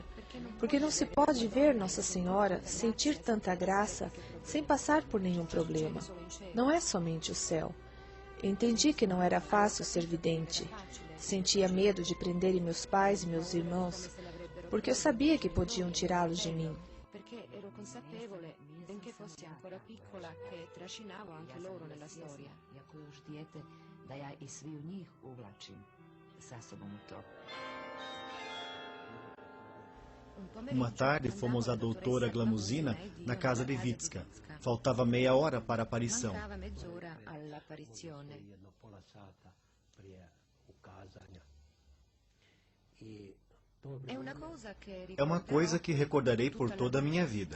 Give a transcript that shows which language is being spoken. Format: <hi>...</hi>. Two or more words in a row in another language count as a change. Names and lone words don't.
<pt>Porque não se pode ver Nossa Senhora, sentir tanta graça, sem passar por nenhum problema. Não é somente o céu. Entendi que não era fácil ser vidente. Sentia medo de prenderem meus pais e meus irmãos, porque eu sabia que podiam tirá-los de mim.</pt> <it>Benché fossi ancora piccola, che trascinavo anche loro nella storia.</it> <hr>Jako još dijete, da ja i sviju njih uvlačim sa sobom u to.</hr> <pt>Uma tarde fomos à doutora Glamuzina na casa de Vitska. Faltava meia hora para a aparição. É uma coisa que recordarei por toda a minha vida.</pt>